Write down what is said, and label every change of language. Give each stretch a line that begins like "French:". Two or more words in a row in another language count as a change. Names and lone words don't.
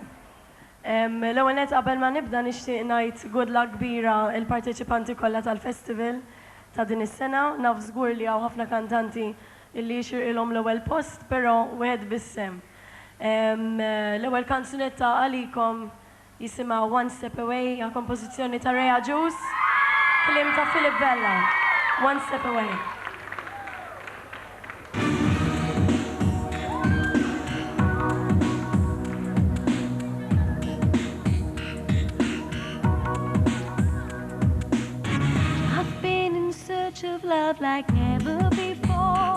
Maltese: L-għonet qabel ma nibda nixtieq ngħid
English: good luck
Maltese: kbira il-parteċipanti kollha tal-festival ta' din is-sena. Naf żgur li hawn ħafna kantanti illi jixirqilhom l-ewwel post, però wieħed bissem. L-ewwel kanzunetta għalikom jisimha One Step Away, għal kompożizzjoni ta' Rea Juice, kliem ta' Philip Bella, One Step Away.
English: I've been in search of love like never before.